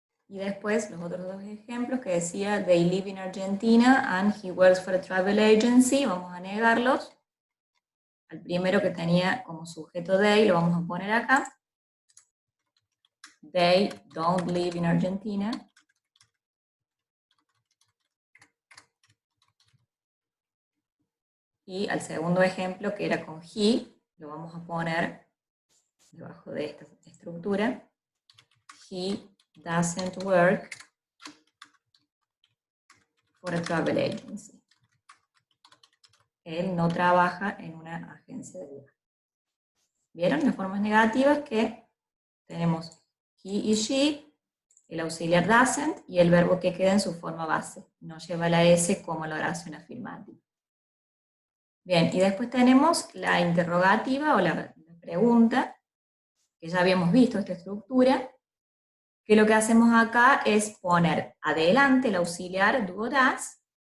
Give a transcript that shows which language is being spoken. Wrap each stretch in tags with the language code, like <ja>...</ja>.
<es>Y después los otros dos ejemplos que decía</es> <en>they live in Argentina and he works for a travel agency,</en> <es>vamos a negarlos. Al primero que tenía como sujeto they lo vamos a poner acá.</es> <en>they don't live in Argentina.</en> <es>Y al segundo ejemplo, que era con he, lo vamos a poner debajo de esta estructura.</es> <en>He doesn't work for a travel agency.</en> <es>Él no trabaja en una agencia de viajes. ¿Vieron? Las formas negativas que tenemos he y she, el auxiliar doesn't y el verbo que queda en su forma base. No lleva la S como la oración afirmativa. Bien, y después tenemos la interrogativa o la pregunta, que ya habíamos visto esta estructura, que lo que hacemos acá es poner adelante el auxiliar do o does.</es>